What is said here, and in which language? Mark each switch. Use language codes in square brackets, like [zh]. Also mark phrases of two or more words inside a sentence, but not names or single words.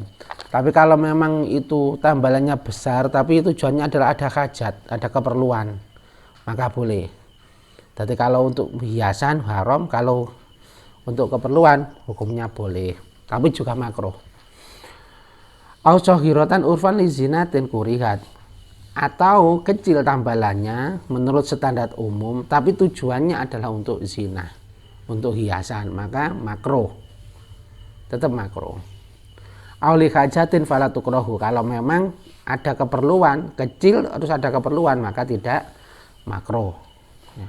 [id] Tapi kalau memang itu tambalannya besar tapi tujuannya adalah ada hajat, ada keperluan, maka boleh. Jadi kalau untuk hiasan haram, kalau untuk keperluan hukumnya boleh, tapi juga makruh. [ar] أو صغيرة عرفا لزينة كرهت, [id] atau kecil tambalannya menurut standar umum tapi tujuannya adalah untuk zina, untuk hiasan, maka makruh, tetap makruh. [ar] أو لحاجة فلا تكره, [id] kalau memang ada keperluan kecil terus ada keperluan maka tidak makruh ya.